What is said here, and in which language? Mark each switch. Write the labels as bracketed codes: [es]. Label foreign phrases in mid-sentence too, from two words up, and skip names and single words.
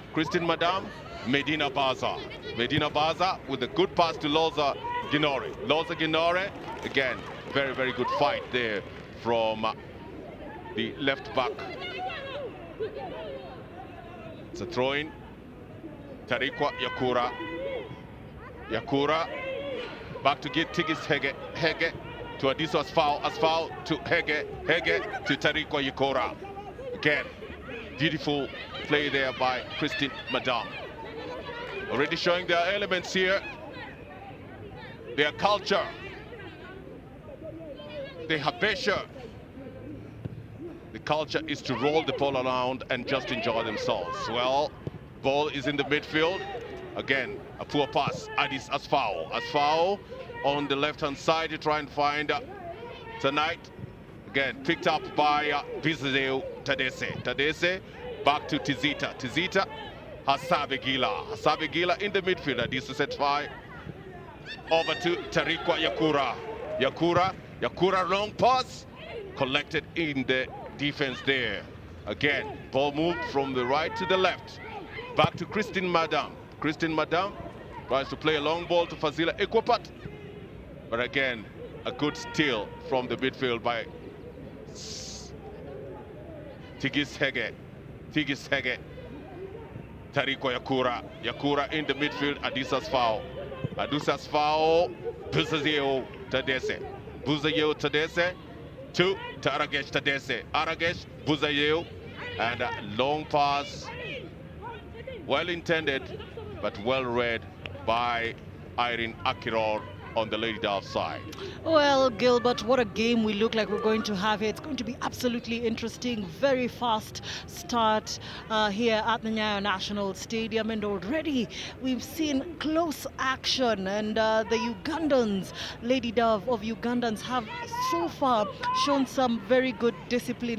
[en] Christine Madame, Medina Baza. Medina Baza with a good pass to Loza Ginore. Loza Ginore, again, very good fight there from the left back. It's a throw-in. Tarikwa Yakura. Yakura back to get Tigis Hege. Hege to Adiso Asfau to Hege. Hege to Tarikwa Yakura. Again, beautiful play there by Christine Madame. Already showing their elements here, their culture, their habesha. The culture is to roll the ball around and just enjoy themselves. Well, ball is in the midfield. Again, a poor pass. Adis Asfau. Asfau on the left-hand side to try and find tonight. Again, picked up by Vizeu Tadese. Tadese back to Tizita. Tizita, Hasabegila. Hasabegila in the midfield. Adis set fire. Over to Tarikwa Yakura. Yakura long pass. Collected in the defense there. Again, ball moved from the right to the left. Back to Christine Madame. Christine Madame tries to play a long ball to Fazila Ekwapat. But again, a good steal from the midfield by Tigis Hege. Tigis Hege. Tariko Yakura. Yakura in the midfield. Adisa's foul. Adisa's foul. Buzayeo Tadese. Buzayeo Tadese to Aragesh Tadese. Aragesh, Buzayeo, and a long pass. Well intended, but well read by Irene Akiror on the Lady Dove side. Well, Gilbert, what a game we look like we're going to have here. It's going to be absolutely interesting. Very fast start here at the Nyayo National Stadium, and already we've seen close action, and the Ugandans, Lady Dove of Ugandans, have so far shown some very good discipline.